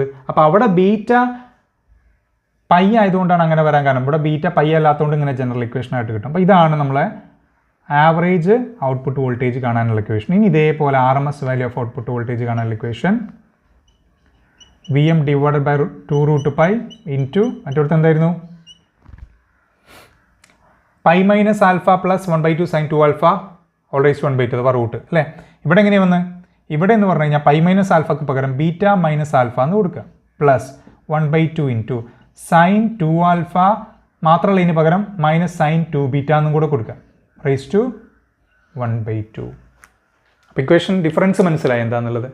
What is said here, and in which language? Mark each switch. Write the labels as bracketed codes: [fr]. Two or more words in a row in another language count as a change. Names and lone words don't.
[ml] അപ്പോൾ അവിടെ [en] beta pi [ml] ആയതുകൊണ്ടാണ് അങ്ങനെ വരാൻ കാരണം. ഇവിടെ [en] beta pi [ml] അല്ലാത്തതുകൊണ്ട് ഇങ്ങനെ [en] general equation [ml] ആയിട്ട് കിട്ടും. അപ്പോൾ ഇതാണ് നമ്മളെ [en] average output voltage [ml] കാണാനുള്ള ഇക്വേഷൻ. ഇനി ഇതേപോലെ [en] RMS value of output voltage [ml] കാണാനുള്ള ഇക്വേഷൻ Vm/2√π ഇൻറ്റു മറ്റൊരുത്ത് എന്തായിരുന്നു π - α + 1/2 sin 2α [en] all raised to 1/2 [ml] അഥവാ റൂട്ട് അല്ലേ. ഇവിടെ എങ്ങനെയാണ് വന്ന് ഇവിടെ എന്ന് പറഞ്ഞു കഴിഞ്ഞാൽ π - ആൽഫക്ക് പകരം β - ആൽഫ എന്ന് കൊടുക്കുക പ്ലസ് 1/2 [en] into sine [ml] 2α മാത്രമല്ല ഇതിന് പകരം -sin 2β എന്നും കൂടെ കൊടുക്കുക [en] raise to 1/2. [ml] അപ്പോൾ [en] equation difference [ml] മനസ്സിലായോ എന്താണെന്നുള്ളത്?